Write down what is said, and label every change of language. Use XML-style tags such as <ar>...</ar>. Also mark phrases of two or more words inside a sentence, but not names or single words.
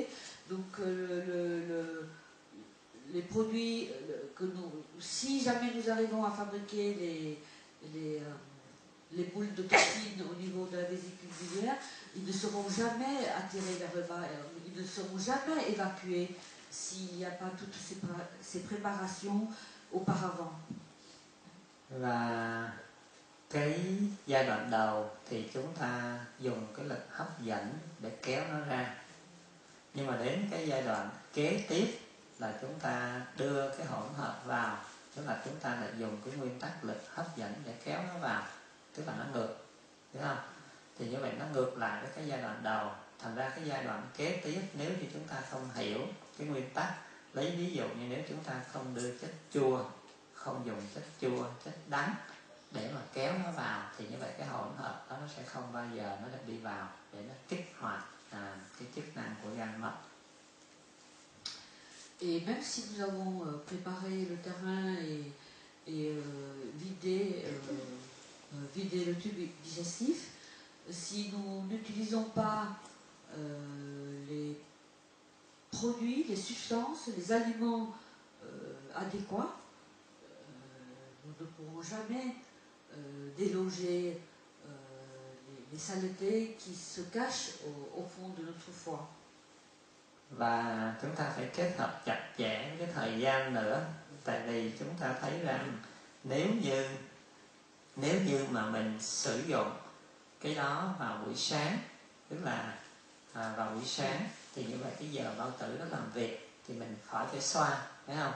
<fr>Donc les produits que si jamais nous arrivons à fabriquer les boules de toxines au niveau de la vésicule biliaire, ils ne seront jamais attirés vers le bas, ils ne seront jamais évacués s'il n'y a pas toutes ces préparations auparavant.</fr> <vi>Và cái giai đoạn đầu thì chúng ta dùng cái lực hấp dẫn để kéo nó ra, nhưng mà đến cái giai đoạn kế tiếp là chúng ta đưa cái hỗn hợp vào, tức là chúng ta lại dùng cái nguyên tắc lực hấp dẫn để kéo nó vào, tức là nó ngược, hiểu không? Thì như vậy nó ngược lại với cái giai đoạn đầu. Thành ra cái giai đoạn kế tiếp, nếu như chúng ta không hiểu cái nguyên tắc, lấy ví dụ như nếu chúng ta không đưa chất chua, không dùng chất chua, chất đắng để mà kéo nó vào, thì như vậy cái hỗn hợp đó nó sẽ không bao giờ nó được đi vào để nó kích hoạt cái chức năng của gan mật.</vi> <fr>Et même si nous avons préparé le terrain et vidé le tube digestif, si nous n'utilisons pas les produits, les substances, les aliments adéquats, nous ne pourrons jamais déloger les saletés qui se cachent au fond de notre foie.</fr> <vi>Và chúng ta phải kết hợp chặt chẽ cái thời gian nữa, tại vì chúng ta thấy rằng nếu như mà mình sử dụng cái đó vào buổi sáng, tức là vào buổi sáng thì như vậy cái giờ bao tử nó làm việc thì mình khỏi phải xoa, phải không?</vi>